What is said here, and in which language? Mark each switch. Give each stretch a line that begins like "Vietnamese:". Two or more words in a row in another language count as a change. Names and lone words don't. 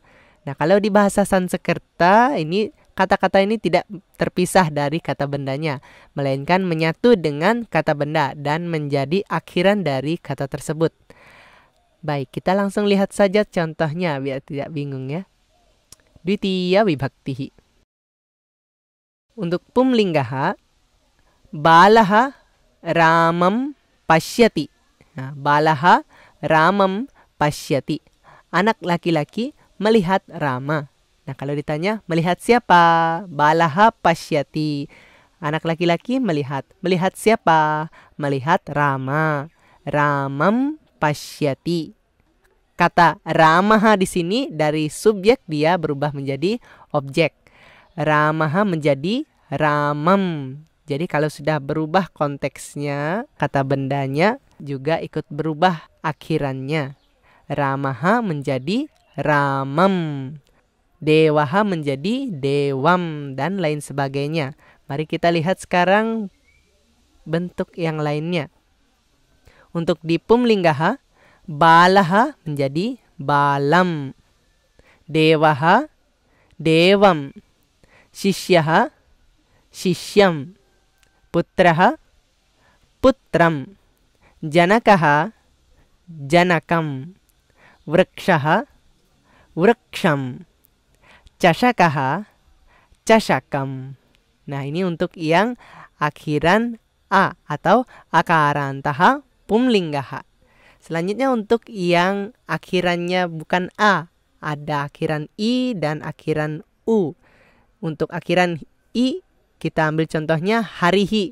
Indonesian: Nah, kalau di bahasa Sanskerta ini kata-kata ini tidak terpisah dari kata bendanya, melainkan menyatu dengan kata benda dan menjadi akhiran dari kata tersebut. Baik, kita langsung lihat saja contohnya biar tidak bingung ya.
Sanskrit: द्वितीया विभक्तिः. Untuk पुंलिङ्गः, बालः रामं पश्यति. Nah, बालः रामं पश्यति.
Indonesian: Anak laki-laki melihat Rama. Nah, kalau ditanya melihat siapa?
Sanskrit: बालः पश्यति.
Indonesian: Anak laki-laki melihat. Melihat siapa? Melihat Rama.
Sanskrit: रामं पश्यति.
Indonesian: Kata ramaha di sini dari subjek dia berubah menjadi objek. Ramaha menjadi ramam. Jadi kalau sudah berubah konteksnya, kata bendanya juga ikut berubah akhirannya. Ramaha menjadi ramam. Dewaha menjadi dewam dan lain sebagainya. Mari kita lihat sekarang bentuk yang lainnya. Untuk di
Sanskrit: पुंलिङ्गः, बालः menjadi बालम्, देवः देवम्, शिष्यः शिष्यम्, पुत्रः पुत्रम्, जनकः जनकम्, वृक्षः वृक्षम्, चषकः चषकम्.
Indonesian: Nah, ini untuk yang akhiran a atau akarantaha pumlinggaha. Selanjutnya untuk yang akhirannya bukan a, ada akhiran i dan akhiran u. Untuk akhiran i kita ambil contohnya harihi.